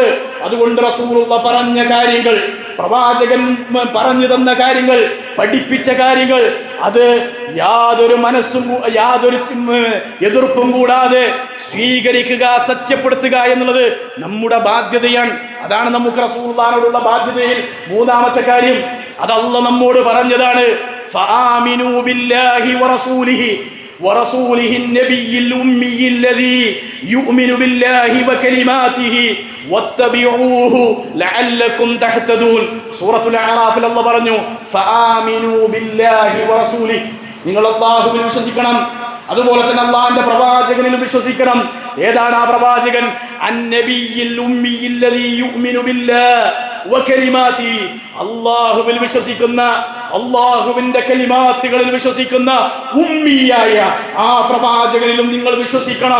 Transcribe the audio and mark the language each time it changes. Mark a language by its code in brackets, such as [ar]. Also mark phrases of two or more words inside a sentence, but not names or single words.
[ml] അതുകൊണ്ട് റസൂലുള്ളാഹി പറഞ്ഞ കാര്യങ്ങൾ, പ്രവാചകൻ പറഞ്ഞു തന്ന കാര്യങ്ങൾ, പഠിപ്പിച്ച കാര്യങ്ങൾ, അത് യാതൊരു എതിർപ്പും കൂടാതെ സ്വീകരിക്കുക, സത്യപ്പെടുത്തുക എന്നുള്ളത് നമ്മുടെ ബാധ്യതയാണ്. അതാണ് നമുക്ക് റസൂലുള്ളാഹിനോടുള്ള ബാധ്യതയിൽ മൂന്നാമത്തെ കാര്യം. അത് അല്ലാഹു നമ്മോട് പറഞ്ഞതാണ്. [ar] فآمنوا بالله ورسوله ورسوله النبي الأمي الذي يؤمن بالله وكلماته واتبعوه لعلكم تهتدون. [ml] സൂറത്തുൽ അഅറാഫിൽ അല്ലാഹു പറഞ്ഞു [ar] فآمنوا بالله ورسوله, [ml] നിങ്ങൾ അല്ലാഹുവിൽ വിശ്വസിക്കണം, അതുപോലെ തന്നെ അല്ലാഹുവിന്റെ പ്രവാചകനിൽ വിശ്വസിക്കണം. ഏതാണ് ആ പ്രവാചകൻ? [ar] النبي الأمي الذي يؤمن بالله وكلماته, [ml] അല്ലാഹുവിൽ വിശ്വസിക്കുന്ന, അല്ലാഹുവിന്റെ കലിമാത്തുകളിൽ വിശ്വസിക്കുന്ന ഉമ്മിയായ ആ പ്രവാചകനിലും നിങ്ങൾ വിശ്വസിക്കണം.